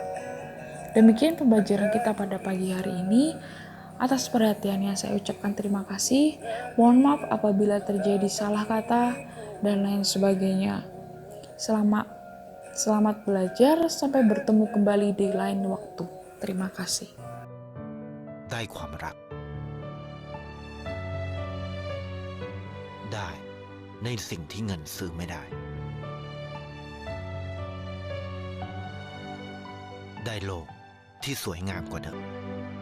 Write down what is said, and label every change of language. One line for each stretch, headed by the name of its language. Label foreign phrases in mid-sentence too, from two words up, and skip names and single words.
Indonesian: Demikian pembelajaran kita pada pagi hari ini. Atas perhatiannya saya ucapkan terima kasih. Mohon maaf apabila terjadi salah kata dan lain sebagainya. Selamat belajar, sampai bertemu kembali di lain waktu. Terima kasih.
Thai: ได้ความรักได้ในสิ่งที่เงินซื้อไม่ได้ได้โลกที่สวยงามกว่าเดิม